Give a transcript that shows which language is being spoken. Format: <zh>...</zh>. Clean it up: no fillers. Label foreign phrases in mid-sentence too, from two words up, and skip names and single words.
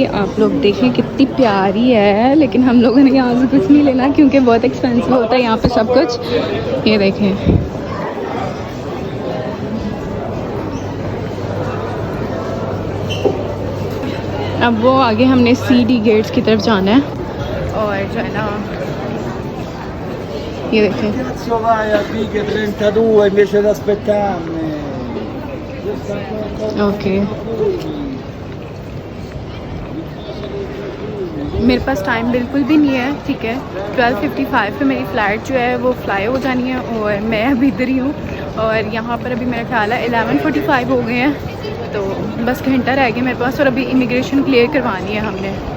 <hi>आप लोग देखें कितनी प्यारी है, लेकिन हम लोगों ने यहाँ से कुछ नहीं लेना क्योंकि बहुत एक्सपेंसिव होता है यहाँ पे सब कुछ। ये देखें, अब वो आगे हमने</hi> <en>CD gates</en> <hi>की तरफ जाना है और जो है ना ये देखें।</hi> <it>Cazzo vai a Big 32 invece di aspettarmi?</it> <hi>ओके, मेरे पास टाइम बिल्कुल भी नहीं है, ठीक है। 12:55 पे मेरी फ़्लाइट जो है वो फ्लाई हो जानी है और मैं अभी इधर ही हूँ। और यहाँ पर अभी मेरा ख्याल है 11:45 हो गए हैं, तो बस घंटा रह गया मेरे पास और अभी</hi> <en>immigration clear</en> <hi>करवानी है हमने।</hi>